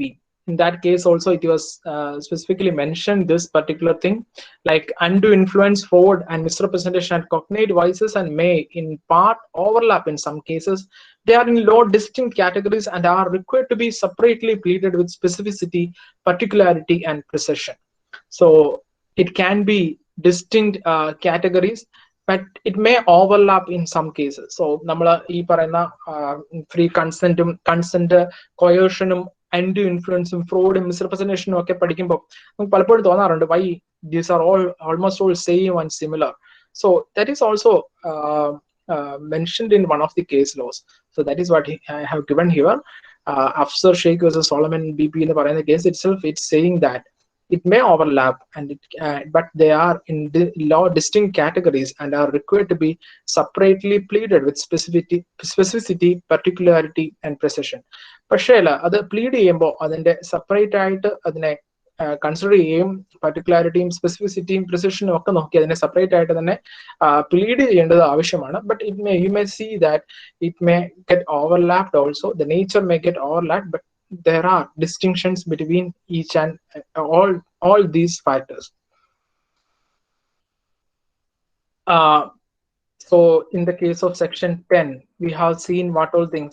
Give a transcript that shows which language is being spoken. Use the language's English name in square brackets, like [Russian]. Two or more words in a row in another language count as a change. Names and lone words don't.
[English] In that case also it was specifically mentioned this particular thing, like undue influence, fraud and misrepresentation and cognate vices and may in part overlap in some cases. They are in law distinct categories and are required to be separately pleaded with specificity, particularity and precision. So it can be distinct categories, but it may overlap in some cases. So [Malayalam] നമ്മൾ ഈ പറയുന്ന [English] free consentും consent coercionും undue influenceും fraudും misrepresentationും [Malayalam] ഒക്കെ പഠിക്കുമ്പോൾ നമുക്ക് പലപ്പോഴും തോന്നാറുണ്ട് [English] why these are all almost all same and similar. So that is also mentioned in one of the case laws. So that is what I have given here. Afsar Sheikh versus Solomon BP in the case itself, it's saying that it may overlap and but they are in law distinct categories and are required to be separately pleaded with specificity, particularity and precision. [Malayalam] പക്ഷേ അല്ല അത് പ്ലീഡ് ചെയ്യുമ്പോൾ അതിന്റെ സെപ്പറേറ്റ് ആയിട്ട് അതിനെ കൺസിഡർ ചെയ്യും, പർട്ടിക്കുലാരിറ്റിയും സ്പെസിഫിസിറ്റിയും പ്രിസിഷനും ഒക്കെ നോക്കി അതിനെ സെപ്പറേറ്റ് ആയിട്ട് തന്നെ പ്ലീഡ് ചെയ്യേണ്ടത് ആവശ്യമാണ്. [English] But you may see that it may get overlapped also, the nature may get overlapped, but there are distinctions between each and all these factors. So in the case of section 10, we have seen what all things.